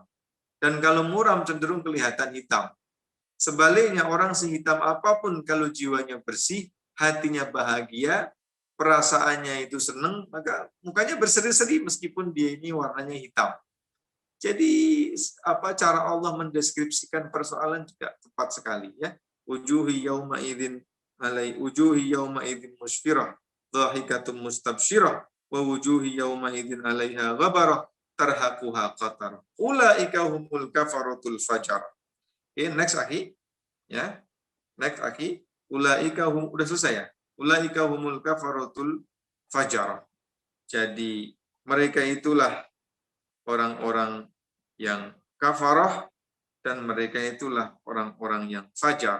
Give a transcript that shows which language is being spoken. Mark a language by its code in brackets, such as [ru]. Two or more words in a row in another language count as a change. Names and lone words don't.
[id] Dan kalau muram cenderung kelihatan hitam. Sebaliknya orang sehitam apapun kalau jiwanya bersih, hatinya bahagia, perasaannya itu senang, maka mukanya berseri-seri meskipun dia ini warnanya hitam. Jadi cara Allah mendeskripsikan persoalan juga tepat sekali, ya. [ar] وجوه يومئذ مسفرة ضاحكة مستبشرة ووجوه يومئذ عليها غبرة ترهقها قترة. أولئك هم الكفرة الفجرة. Oke, next akhi. Ya. [id] Next akhi. Ulaika udah selesai ya? [ar] أولئك هم الكفرة الفجرة. [id] Jadi mereka itulah orang-orang yang kafarah dan mereka itulah orang-orang yang fajar.